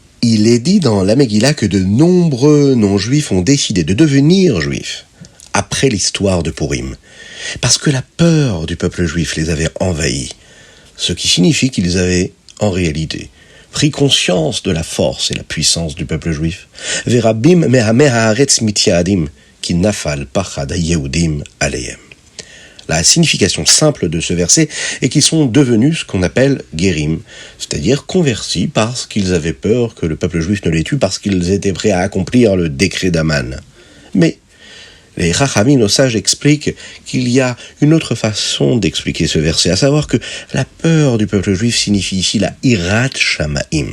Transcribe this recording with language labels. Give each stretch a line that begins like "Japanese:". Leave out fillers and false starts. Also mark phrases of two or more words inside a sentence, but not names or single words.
French: Il est dit dans la Megillah que de nombreux non-juifs ont décidé de devenir juifs après l'histoire de Purim, parce que la peur du peuple juif les avait envahis, ce qui signifie qu'ils avaient, en réalité, pris conscience de la force et la puissance du peuple juif.
Hebrew: ורבים מעמי הארץ מתיהדים כי נפל פחד היהודים עליהם.
French: La signification simple de ce verset est qu'ils sont devenus ce qu'on appelle guérim, c'est-à-dire convertis parce qu'ils avaient peur que le peuple juif ne les tue, parce qu'ils étaient prêts à accomplir le décret d'Aman. Mais les Chachamim, nos sages, expliquent qu'il y a une autre façon d'expliquer ce verset, à savoir que la peur du peuple juif signifie ici la
Hebrew: יראת שמים.